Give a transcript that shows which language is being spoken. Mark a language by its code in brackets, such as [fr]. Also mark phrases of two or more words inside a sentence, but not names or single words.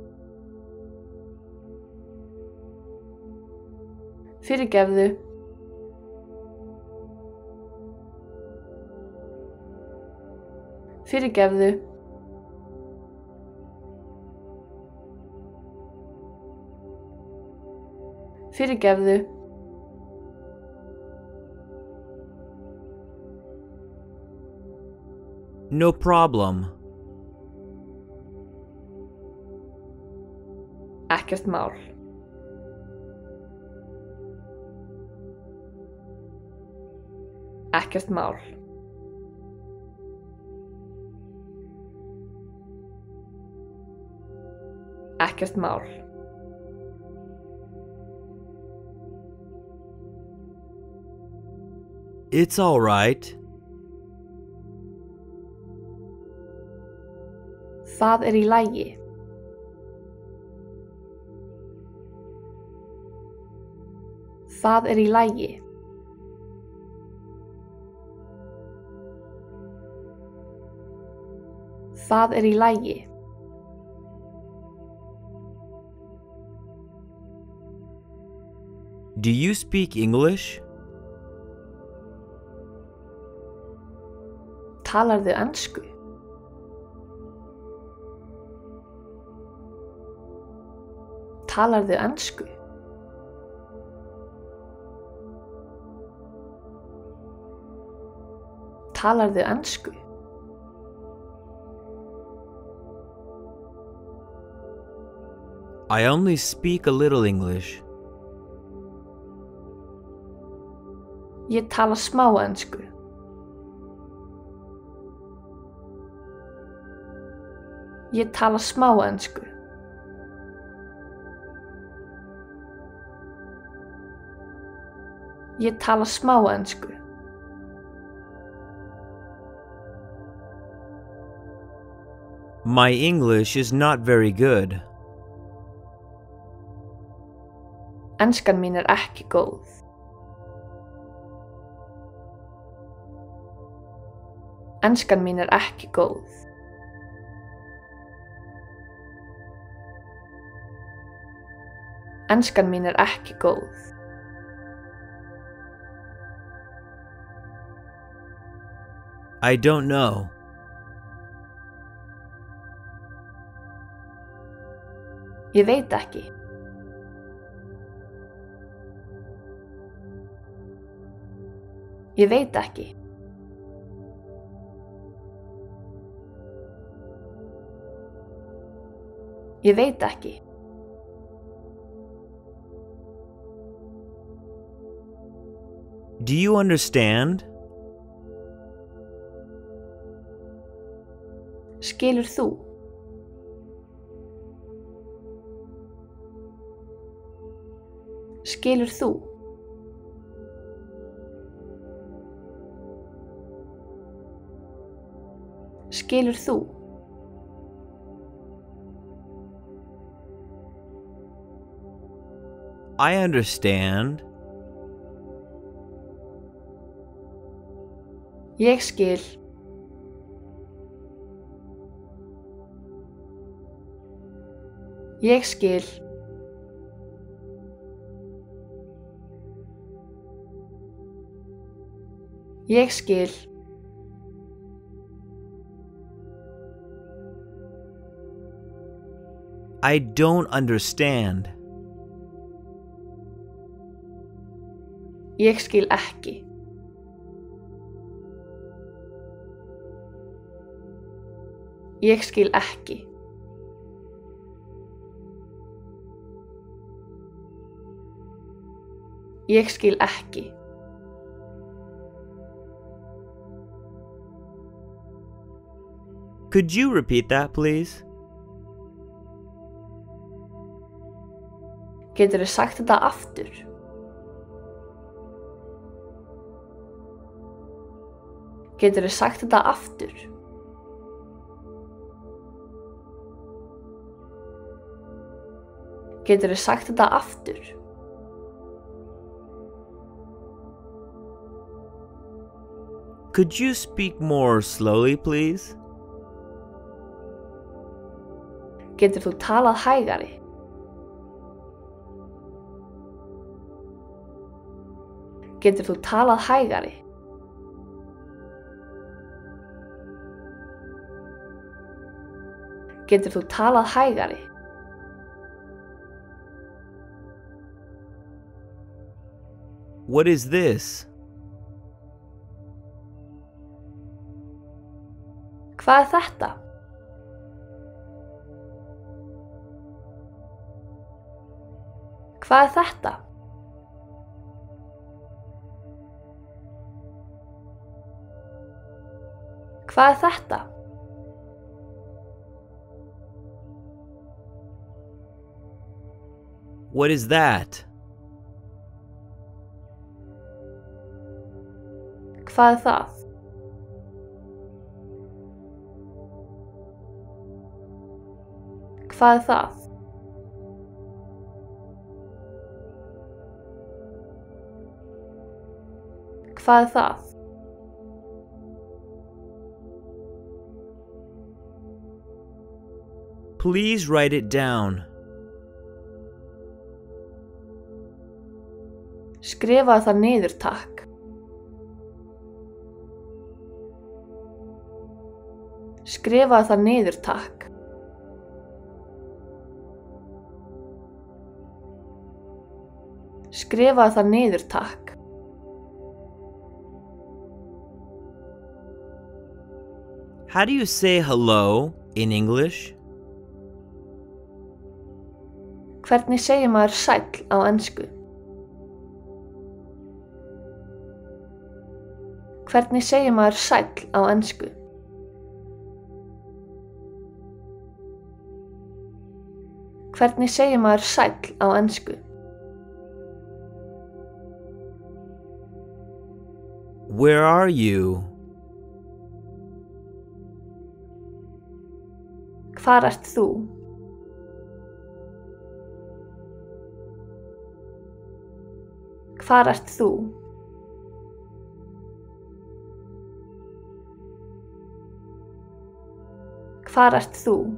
[is] Fyrirgefðu. Fyrirgefðu. Fyrirgefðu. [en] No problem. [is] Ekkert mál. Ekkert mál. Ekkert mál. [en] It's all right. [is] Það er í lagi. Það er í lagi. Það er í lagi. [en] Do you speak English? [is] Talarðu ensku? Talarðu ensku? Talarðu ensku? [en] I only speak a little English. [is] Ég tala smá ensku. Ég tala smá ensku. Ég tala smá ensku. [en] My English is not very good. [is] Enskan mín er ekki góð. Enskan mín er ekki góð. Enskan mín er ekki góð. [en] I don't know. [is] Ég veit ekki. Ég veit ekki. Ég veit ekki. [en] Do you understand? [is] Skilur þú? Skilur þú? Skilur þú? [en] I understand. [is] Ég skil. Ég skil. Ég skil. [en] I don't understand. [is] Ég skil ekki. Ég skil ekki. Ég skil ekki. [en] Could you repeat that, please? [is] Geturðu sagt þetta aftur? Geturðu sagt þetta aftur? Geturðu sagt þetta aftur? [en] Could you speak more slowly, please? [is] Getur þú talað hægari? Getur þú talað hægari? Getur þú talað hægari? [en] What is this? [is] Hvað þetta? Hvað þetta? Hvað þetta? [en] What is that? [is] Hvað það? Hvað það? Hvað það? [en] Please write it down. [is] Skrifaðu það niður, takk. Skrifaðu það niður, takk. Skrifaðu það niður, takk. [en] How do you say hello in English? [is] Hvernig segir maður sæll á ensku? Hvernig segir maður sæll á ensku? Hvernig segir maður sæll á ensku? [en] Where are you? [is] Hvar ert þú? Hvar ert þú? Hvar ert þú?